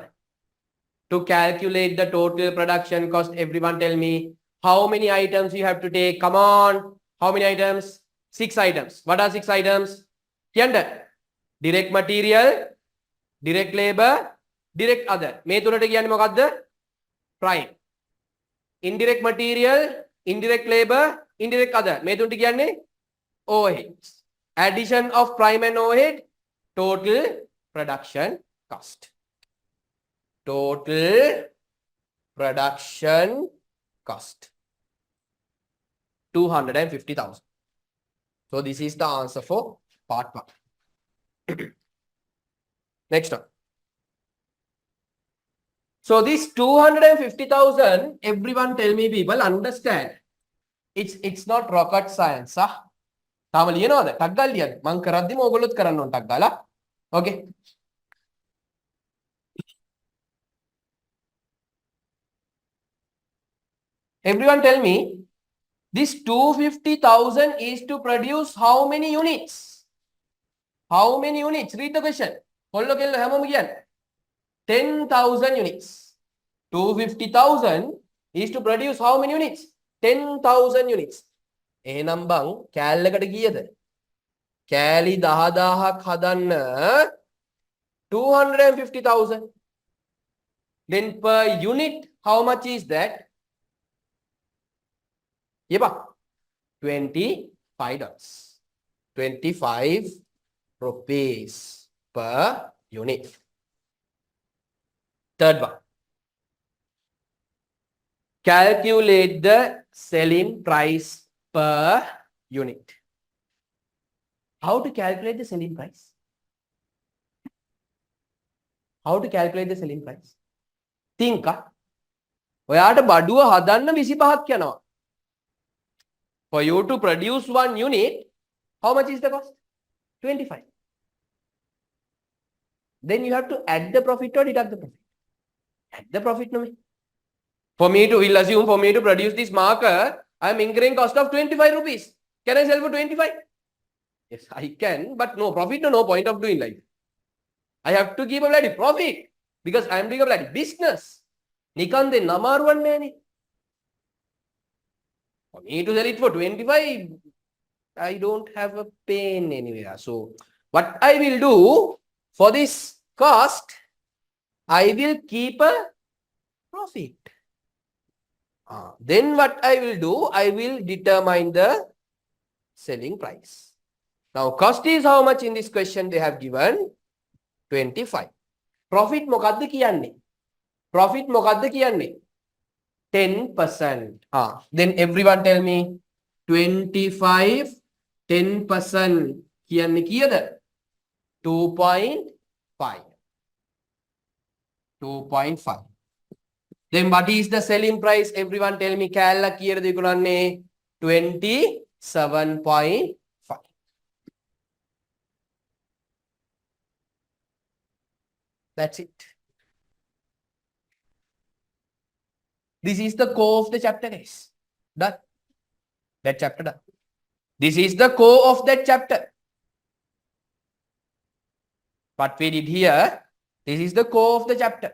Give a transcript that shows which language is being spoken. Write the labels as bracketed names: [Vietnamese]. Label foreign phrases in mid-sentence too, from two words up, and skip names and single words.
[English] To calculate the total production cost, everyone tell me how many items you have to take. Come on. How many items? 6 items. What are 6 items? Yonder. Direct material, direct labor, direct other. [Sinhala] මේ තුනට කියන්නේ මොකද්ද? [English] Prime. Indirect material, indirect labor, indirect other. [Sinhala] මේ තුනට කියන්නේ overheads. [English] Addition of prime and overhead, total production cost. Total production cost. 250,000. So this is the answer for part 1. Next one. So this 250,000, everyone tell me, people, understand. It's not rocket science. [Sinhala] තාම ලියනවද? ටක් ගාලා ලියන්න. මං කරද්දිම ඕගොල්ලොත් කරන්න ඕන ටක් ගාලා. [English] Okay. Everyone tell me, this 250,000 is to produce how many units? How many units? Read the question. [Sinhala] කොල්ලෝ කෙල්ලෝ හැමෝම කියන්න. [English] 10,000 units. 250,000 is to produce how many units? 10,000 units. [Sinhala] එහෙනම් බං කෑල්ලකට කීයද? කෑලි 10000ක් හදන්න 250,000. [English] Then per unit, how much is that? Yeah, $25. 25 rupees per unit. Third one. Calculate the selling price per unit. How to calculate the selling price? How to calculate the selling price? Think. [Sinhala] ඔයාට බඩුව හදන්න 25ක් යනවා. [English] For you to produce one unit, how much is the cost? 25. Then you have to add the profit or deduct the profit. Add the profit, no? For me to, we'll assume for me to produce this marker, I am incurring cost of 25 rupees. Can I sell for 25? Yes, I can, but no profit, no point of doing like. I have to keep a bloody profit because I am doing a bloody business. Nikan de namaruwan nene. For me to sell it for 25, I don't have a pain anywhere. So what I will do for this cost, I will keep a profit. Then what I will do, I will determine the selling price. Now cost is how much in this question they have given? [Sinhala] 25. Profit මොකද්ද කියන්නේ? Profit මොකද්ද කියන්නේ? 10%. [English] Then everyone tell me 25 10% [Sinhala] කියන්නේ කීයද? [English] 2.5. 2.5. Then what is the selling price? Everyone tell me [Sinhala] කෑල්ල කීයද විකුණන්නේ? [English] 27.5. That's it. This is the core of the chapter, guys. Done. That chapter done. This is the core of that chapter. What we did here, this is the core of the chapter.